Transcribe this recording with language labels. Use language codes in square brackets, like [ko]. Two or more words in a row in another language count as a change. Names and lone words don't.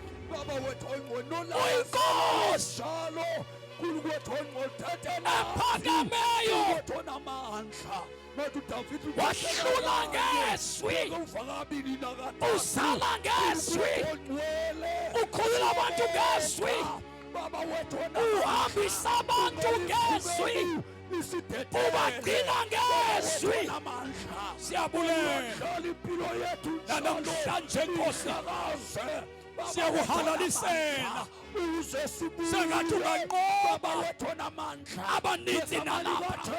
[zu] Uyinkosi ephakameyo, wahlula ngezwi, usala ngezwi, ukhulula abantu ngezwi, uhambisa abantu ngezwi, ubagcina ngezwi. [xh] Siyabulela namhlanje Nkosi, siyakuhalalisela sengathi unganqoba abaninzi nalapha.